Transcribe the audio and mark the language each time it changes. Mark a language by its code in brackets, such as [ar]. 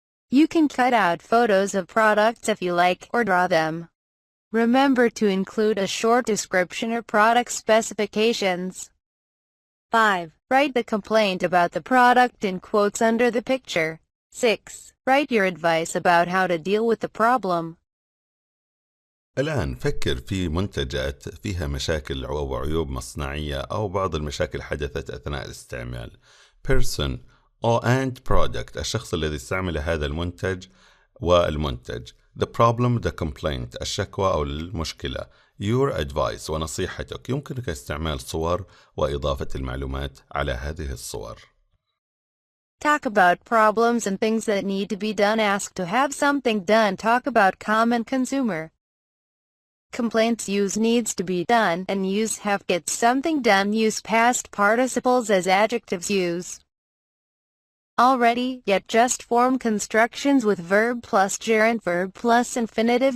[en] You can cut out photos of products if you like or draw them. Remember to include a short description or product specifications. 5. Write the complaint about the product in quotes under the picture. 6. Write your advice about how to deal with the problem. [ar] الآن فكر في منتجات فيها مشاكل أو عيوب مصنعية أو بعض المشاكل حدثت أثناء الاستعمال. [en] Person and product [ar] الشخص الذي استعمل هذا المنتج والمنتج. [en] The problem, the complaint [ar] الشكوى أو المشكلة. [en] Your advice [ar] ونصيحتك. يمكنك استعمال صور وإضافة المعلومات على هذه الصور. [en] Talk about problems and things that need to be done. Ask to have something done. Talk about common consumer complaints. Use needs to be done and use have get something done. Use past participles as adjectives. Use already, yet, just form constructions with verb plus gerund, verb plus infinitive.